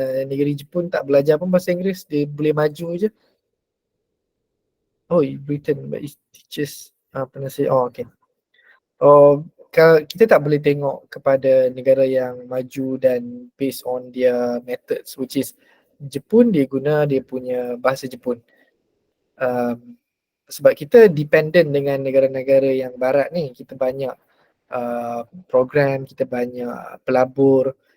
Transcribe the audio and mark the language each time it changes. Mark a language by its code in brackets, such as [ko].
[ms] Negeri Jepun tak belajar pun bahasa Inggeris, dia boleh maju je. [en] Britain, but it teaches pronunciation. Okay. [ms] Kalau kita tak boleh tengok kepada negara yang maju dan [en] based on their methods, which is [ms] Jepun, dia guna dia punya bahasa Jepun. Sebab kita dependent dengan negara-negara yang barat ni, kita banyak program, kita banyak pelabur.